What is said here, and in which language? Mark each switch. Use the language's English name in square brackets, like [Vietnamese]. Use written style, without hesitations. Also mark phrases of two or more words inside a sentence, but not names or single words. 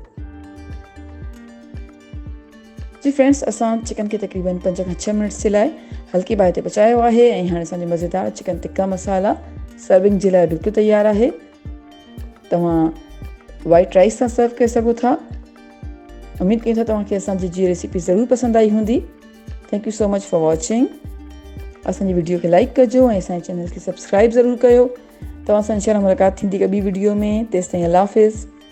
[Sindhi] जी फ्रेंड्स, असां चिकन खे तक़रीबन 5 खां 6 मिनट्स जे लाइ हल्की बाहि ते पचायो आहे ऐं हाणे असांजो मज़ेदार चिकन टिक्का मसाला सर्विंग जे लाइ बिल्कुलु तयारु आहे। तव्हां [English] white rice [Sindhi] सां सर्व करे सघो था। उमेद कयूं था तव्हांखे असांजी जी रेसिपी ज़रूरु पसंदि आई हूंदी। [English] Thank you so much for watching. [Sindhi] असांजी वीडियो खे लाइक कजो ऐं असांजे चैनल खे सब्सक्राइब ज़रूरु कयो। तव्हां सां इंशाअल्लाह मुलाक़ात थींदी हिकु ॿी वीडियो में। तेसिताईं अल्लाह हाफ़िज़।